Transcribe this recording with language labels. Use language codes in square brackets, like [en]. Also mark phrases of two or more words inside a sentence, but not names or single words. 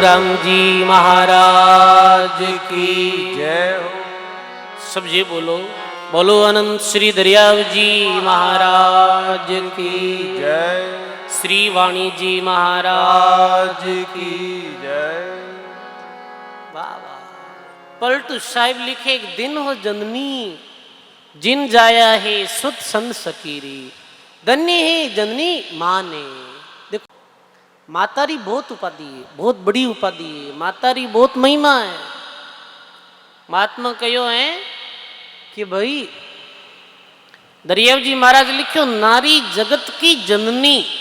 [hi] राम जी महाराज की जय हो सब जी बोलो बोलो अनंत श्री दरियाव जी महाराज की जय श्री वाणी जी महाराज की जय वाह वाह पलटू साहिब लिखे एक दिन हो जननी जिन जाया है सुत संत सकीरी धन्य है जननी माँ ने देखो मातारी बहुत उपाधि है बहुत बड़ी उपाधि है मातारी बहुत महिमा है महात्मा कहो है कि भाई दरियाव जी महाराज लिखो नारी जगत की जननी